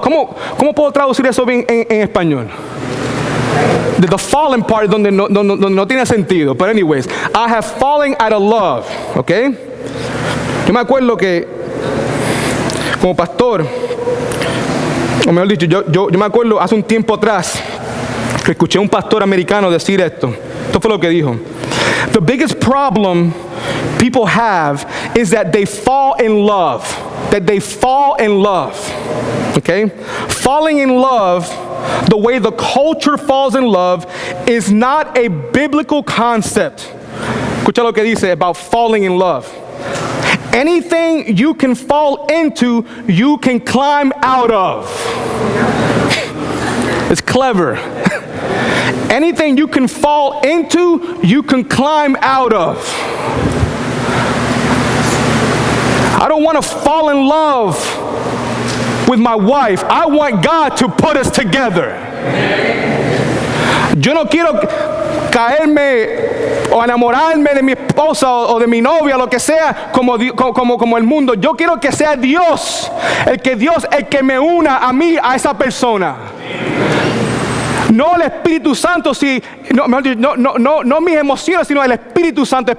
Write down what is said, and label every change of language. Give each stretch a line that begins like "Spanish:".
Spanish: ¿Cómo puedo traducir eso bien en español?
English: The fallen part
Spanish: donde no tiene sentido.
English: But anyways, I have fallen out of love. ¿Ok?
Spanish: Yo me acuerdo que como pastor, o mejor dicho, yo me acuerdo hace un tiempo atrás que escuché a un pastor americano decir esto. Esto fue lo que dijo.
English: The biggest problem people have is that they fall in love. That they fall in love. Okay? Falling in love, the way the culture falls in love, is not a biblical concept.
Spanish: Escucha lo que dice
English: about falling in love. Anything you can fall into, you can climb out of. It's clever. Anything you can fall into, you can climb out of. I don't want to fall in love with my wife. I want God to put us together.
Spanish: Yo no quiero caerme o enamorarme de mi esposa o de mi novia, lo que sea, como el mundo. Yo quiero que sea Dios el que me una a mí, a esa persona. No el Espíritu Santo, no mis emociones, sino el Espíritu Santo.